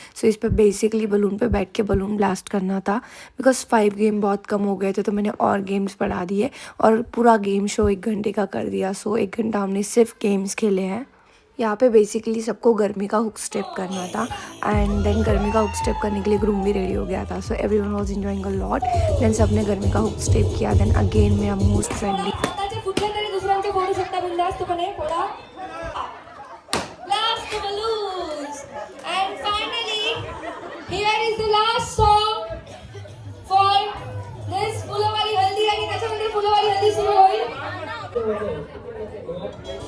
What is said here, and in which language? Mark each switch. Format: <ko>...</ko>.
<hi>सो इस पर basically balloon पे बैठ के बलून ब्लास्ट करना था बिकॉज 5 गेम बहुत कम हो गए थे तो मैंने और गेम्स बढ़ा दिए और पूरा गेम शो 1 घंटे का कर दिया. सो 1 घंटा हमने सिर्फ गेम्स खेले हैं. यहाँ पे बेसिकली सबको गर्मी का हुक स्टेप करना था एंड देन गर्मी का हुक स्टेप करने के लिए ग्रूम भी रेडी हो गया था.</hi> <en>So everyone was enjoying a lot.</en> <hi>Then सबने गर्मी का हुक स्टेप किया.</hi> <en>Then again me are most friendly.</en> <mr>आताचे फुटले तरी दुसऱ्यांचे फोडू शकता बिनधास्तपणे. फोडा.</mr> <en>Blast the balloons. And finally, here is the last song for this फुलवाली हल्दी</en> <mr>आणि त्याच्यानंतर फुलवाली हल्दी सुरू होईल.</mr>